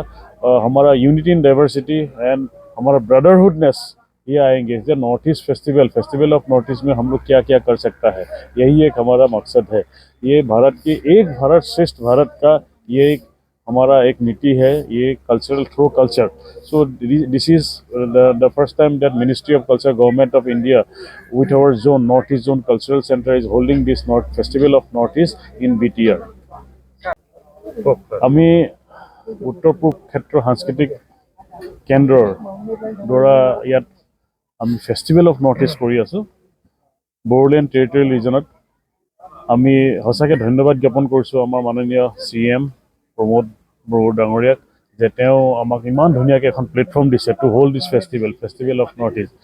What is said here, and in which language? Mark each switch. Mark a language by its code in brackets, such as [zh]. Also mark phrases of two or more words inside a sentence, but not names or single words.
[hi] हमारा [en] unity in diversity and [hi] हमारा ब्रदरहुडनेस ये आएंगे. जो नॉर्थ ईस्ट फेस्टिवल ऑफ नॉर्थ ईस्ट में हम लोग क्या क्या कर सकता है, यही एक हमारा मकसद है. ये भारत की एक भारत श्रेष्ठ भारत का ये एक हमारा एक नीति है, ये [en] cultural through culture. So this is the first time that Ministry of Culture, Government of India with our zone North East Zone Cultural Centre is holding this North Festival of North East in BTR. [as] আমি উত্তৰ পূব ক্ষেত্ৰ সাংস্কৃতিক কেন্দ্ৰৰ দ্বাৰা ইয়াত আমি ফেষ্টিভেল অফ নৰ্থ ইষ্ট কৰি আছোঁ বড়োলেণ্ড টেৰিটৰিয়েল ৰিজনত. আমি সঁচাকৈ ধন্যবাদ জ্ঞাপন কৰিছোঁ আমাৰ মাননীয় CM প্ৰমোদ বড়ো ডাঙৰীয়াক, যে তেওঁ আমাক ইমান ধুনীয়াকৈ এখন প্লেটফৰ্ম দিছে [en] to hold this Festival of North East.